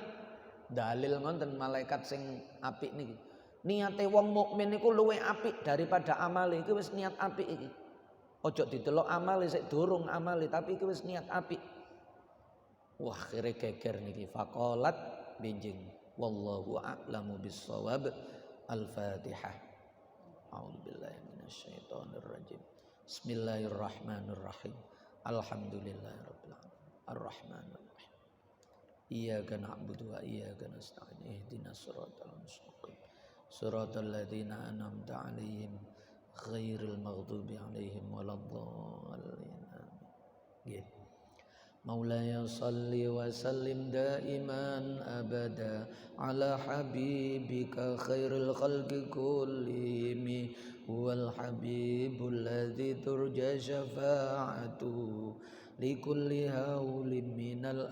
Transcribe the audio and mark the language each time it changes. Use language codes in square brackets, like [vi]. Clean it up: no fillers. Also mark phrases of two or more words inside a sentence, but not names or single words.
[jv] Dalil ngonten malaikat sing apik niki. Niate wong mukmin niku luwih apik daripada amale. Iki wis niat apik iki. Ojo didelok amale sik durung amale, tapi iki wis niat apik. Wah, kire geger niki faqalat benjing. [ar] والله أعلم بالصواب. Al-Fatihah. أعوذ بالله من الشيطان الرجيم. بسم الله الرحمن الرحيم. الحمد لله رب العالمين. الرحمن الرحيم. إياك نعبد وإياك نستعين. اهدنا الصراط المستقيم. صراط الذين أنعمت عليهم غير المغضوب عليهم ولا الضالين. آمين. مولاي صل وسلم دائما أبدا على حبيبك خير الخلق كلهم هو الحبيب الذي ترجى شفاعته لكل هول من